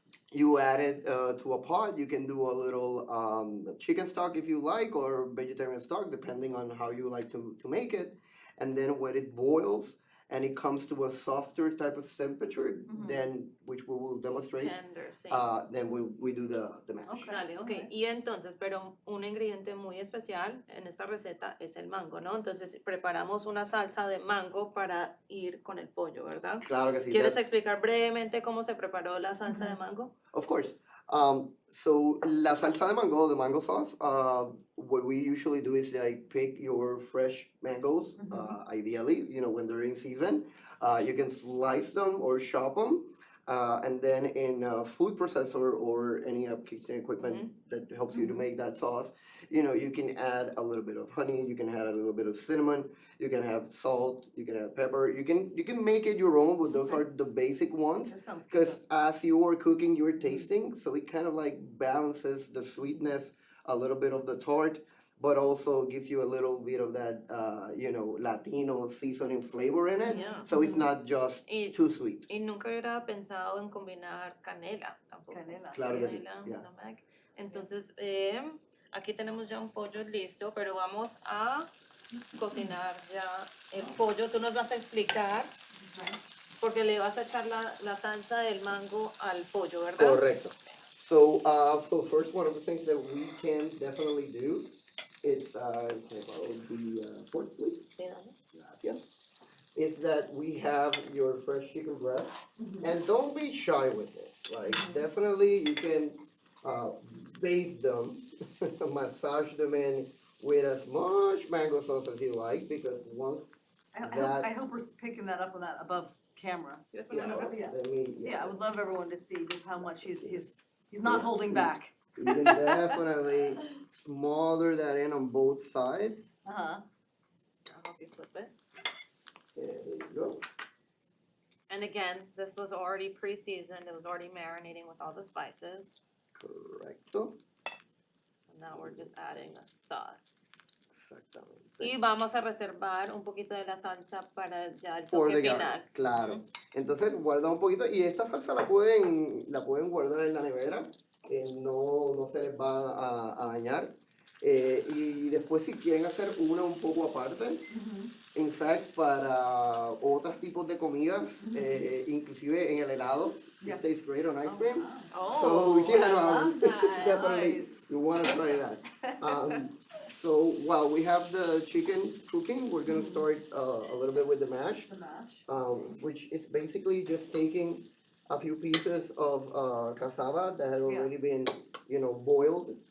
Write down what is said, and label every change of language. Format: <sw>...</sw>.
<en>You add it to a pot. You can do a little chicken stock if you like, or vegetarian stock, depending on how you like to make it. And then when it boils and it comes to a softer type of temperature, then, which we will demonstrate, Tender, sí. then we do the mash. Okay.</en> <es>Dale, ok. Y entonces, pero un ingrediente muy especial en esta receta es el mango, ¿no? Entonces, preparamos una salsa de mango para ir con el pollo, ¿verdad? Claro que sí. ¿Quieres explicar brevemente cómo se preparó la salsa de mango?</es> <en>Of course. So</en> <es>la salsa de mango,</es> <en>the mango sauce, what we usually do is like pick your fresh mangoes, ideally, you know, when they're in season. You can slice them or chop them, and then in a food processor or any kitchen equipment that helps you to make that sauce, you know, you can add a little bit of honey, you can add a little bit of cinnamon, you can have salt, you can add pepper, you can make it your own, but those are the basic ones. That sounds good. Because as you are cooking, you're tasting, so it kind of like balances the sweetness, a little bit of the tart, but also gives you a little bit of that, Latino seasoning flavor in it. Yeah. So it's not just</en> <es>Y,</es> <en>too sweet.</en> <es>y nunca hubiera pensado en combinar canela tampoco. Canela. Claro que sí, Canela,</es> <en>yeah. nutmeg.</en> <es>Entonces, aquí tenemos ya un pollo listo, pero vamos a cocinar ya el pollo. Tú nos vas a explicar porque le vas a echar la salsa del mango al pollo, ¿verdad? Correcto.</es> <en>So first, one of the things that we can definitely do is, the pork, please.</en> <es>Sí, dale. Gracias.</es> <en>Is that we have your fresh chicken breast, and don't be shy with this. Like, definitely you can bathe them, massage them in with as much mango sauce as you like, because once that, I hope we're picking that up on that above camera.</en> <es>¿Quieres</es> <en>yeah,</en> <es>ponerlo rápido?</es> <en>let me, Yeah, I would love everyone to see just how much he's not holding Yeah. back. You can definitely smother that in on both sides. Uh-huh. I'll help you flip it. There you go. And again, this was already pre-seasoned. It was already marinating with all the spices.</en> <es>Correcto.</es> <en>And now we're just adding the sauce.</en> <es>Exactamente. Y vamos a reservar un poquito de la salsa para ya el</es> <en>For</en> <es>toque</es> <en>the</en> <es>final.</es> <en>garlic, claro.</en> <es>Entonces guarda un poquito y esta salsa la pueden guardar en la nevera, no se les va a dañar. Y después si quieren hacer una un poco aparte,</es> <en>in fact</en> <es>para otros tipos de comidas, inclusive en el helado,</es> <en>Yeah. it tastes great on ice cream. Oh, So, yeah, I love that. definitely Nice. you want to try that. So while we have the chicken cooking, we're gonna start a little bit with the mash, The mash. which is basically just taking a few pieces of cassava that had already been, boiled,</en>